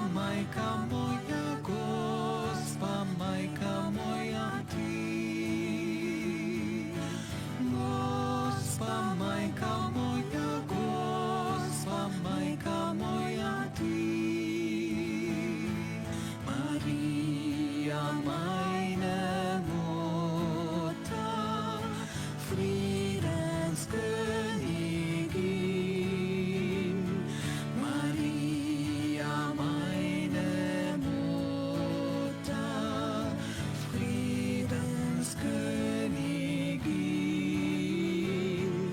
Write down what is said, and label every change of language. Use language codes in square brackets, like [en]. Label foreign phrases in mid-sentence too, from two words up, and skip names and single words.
[hr] Majka moja, Gospa Majka moja Ty. Gospa Majka moja, Gospa Majka moja Ty. [de] Maria, meine Mutter, Friedenskönigin. Maria, meine Mutter, Friedenskönigin.